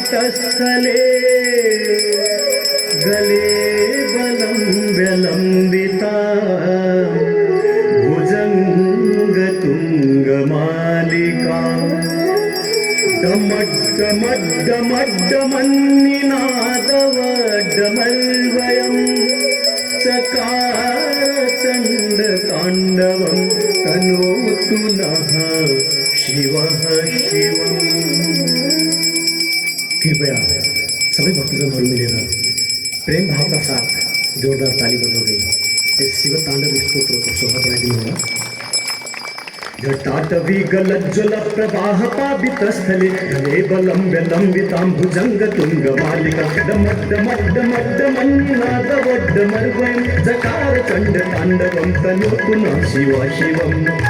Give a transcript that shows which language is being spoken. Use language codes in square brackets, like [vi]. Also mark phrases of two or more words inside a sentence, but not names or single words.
[sa] स्थले गले बलं व्यलम्बिता भुजङ्गतुङ्गमालिका डमड्डमड्डमन्निनादवड्डमल्वयं चकारचण्डताण्डवं तनोतु नः शिवः शिवम्। [ne] कृपया सबै भक्तजनहरू मिलेर प्रेम भावका साथ जोरदार ताली बजाउँदै यस शिव ताण्डव स्तोत्रको शोभा बढाइदिनु होला। [sa] जटाटवी गलज्ज्वल प्रवाह पावितस्थले गले बलं व्यलम्बितां भुजङ्गतुङ्गमालिका डमड्डमड्डमड्डमन्निनादवड्डमर्वयं जकारचण्डताण्डवं तनोतु नः शिवः शिवम्।